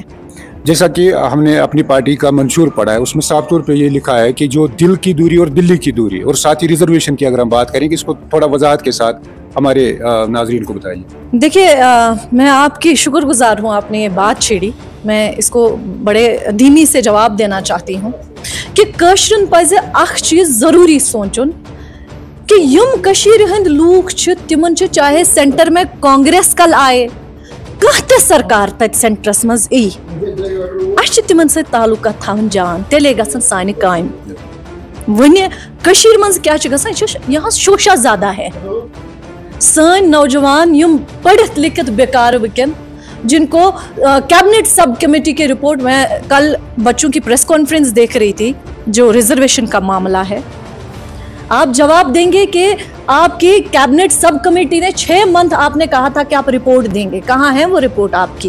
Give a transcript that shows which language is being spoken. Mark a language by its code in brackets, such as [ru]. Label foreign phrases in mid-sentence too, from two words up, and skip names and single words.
[hi] जैसा कि हमने अपनी पार्टी का मंशूर पढ़ा है, उसमें साफ तौर पे ये लिखा है कि जो दिल की दूरी और दिल्ली की दूरी, और साथ ही रिजर्वेशन की अगर हम बात करें कि इसको थोड़ा वजाहत के साथ हमारे नाजरीन को बताइए। देखिए, मैं आपकी शुक्रगुजार हूँ, आपने ये बात छेड़ी। मैं इसको बड़े धीमी से जवाब देना चाहती हूँ कि [ks] कशरन पज़ अख चीज़ ज़रूरी सोचुन कि यम कशीर हंद लूख छ तिमन छ चाहे सेंटर में कांग्रेस कल आए कह सरकार तत सेंटरस मज ई अश तिमन से ताल्लुका थवन जान तेले गसन सानि कायम। वने कशीर मज क्या छ गसन, [hi] यहाँ शोशा ज्यादा है। [ks] सन नौजवान यम पढ़ित लिखित बेकार वकन, [hi] जिनको [en] cabinet sub committee [hi] की रिपोर्ट, में कल बच्चों की [en] press conference [hi] देख रही थी जो रिजर्वेशन का मामला है। आप जवाब देंगे कि आपकी [en] cabinet sub committee [hi] ने 6 मंथ आपने कहा था कि आप रिपोर्ट देंगे, कहाँ है वो रिपोर्ट आपकी?